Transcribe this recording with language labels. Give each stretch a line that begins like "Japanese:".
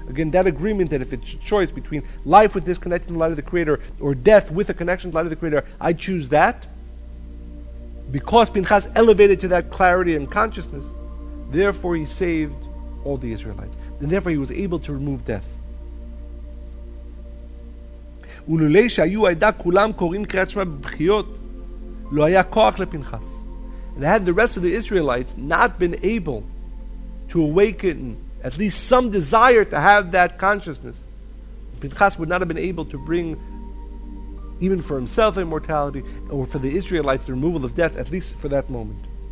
English: Again, that agreement that if it's a choice between life with disconnected from the light of the Creator or death with a connection to the light of the Creator, I choose that. Because Pinchas elevated to that clarity and consciousness, therefore he saved all the Israelites. And therefore he was able to remove death.
Hebrew: ולולא שהיו העדה כולם קוראים קריאת שמע בבכיות, לא היה כוח לפנחס.
English: And had the rest of the Israelites not been able to awaken at least some desire to have that consciousness, Pinchas would not have been able to bring, even for himself, immortality, or for the Israelites the removal of death, at least for that moment.